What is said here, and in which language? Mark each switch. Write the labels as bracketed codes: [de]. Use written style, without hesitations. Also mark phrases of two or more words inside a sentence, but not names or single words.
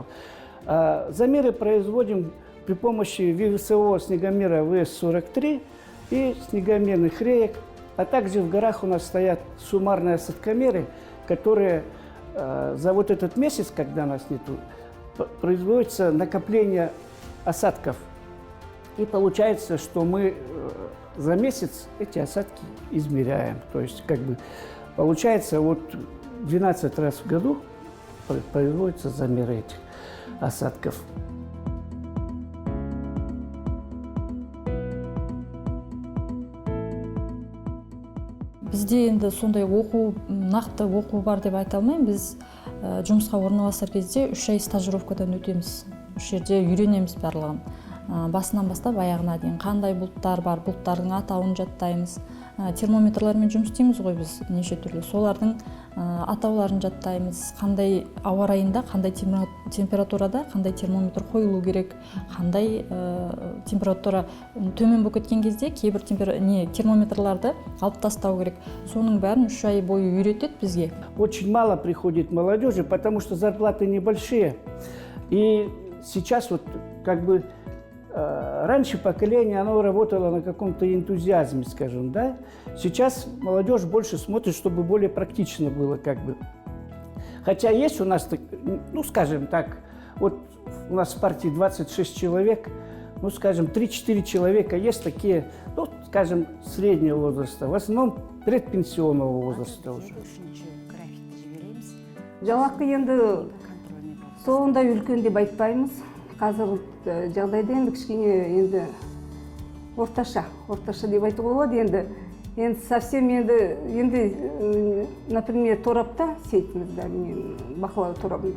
[ru] Замеры производим при помощи весового снегомера ВС-43 и снегомерных реек, а также в горах у нас стоят суммарные осадкомеры, которые за вот этот месяц, когда нас нету, производится накопление осадков. И получается, что мы за месяц эти осадки измеряем. То есть, как бы, получается, вот 12 раз в году производятся замеры этих осадков. [kk] Бізде енді сондай нақты оқу бар деп айта алмаймын. Біз жұмысқа орналасар кезде 3 ай стажировкадан өтеміз. Үш жерде үйренеміз барлығын. Басынан бастап аяғына дейін қандай бұлттар бар, бұлттардың атауын жаттаймыз. Термометрлармен жұмыс істейміз ғой біз неше түрлі. Солардың атауларын жаттаймыз. Қандай ауа райында, қандай температурада, қандай термометр қойылу керек, қандай температура төмен болып кеткен кезде кейбір термометрларды алып тастау керек. Соның бәрін 3 ай бойы үйретеді бізге. [ru] Очень мало приходит молодежи, потому что зарплаты небольшие. И сейчас вот как бы раньше поколение, оно работало на каком-то энтузиазме, скажем, да. Сейчас молодежь больше смотрит, чтобы более практично было, как бы. Хотя есть у нас, ну, скажем так, вот у нас в партии 26 человек, ну, скажем, 3-4 человека есть такие, ну, скажем, среднего возраста, в основном предпенсионного возраста уже. [kk] Жалақы енді соңында үлкен деп айтпаймыз. Қазір жағдайда енді кішкене енді орташа деп айтуға болады. Енді совсем енді например, торапта сетімізде, бақылау торабында.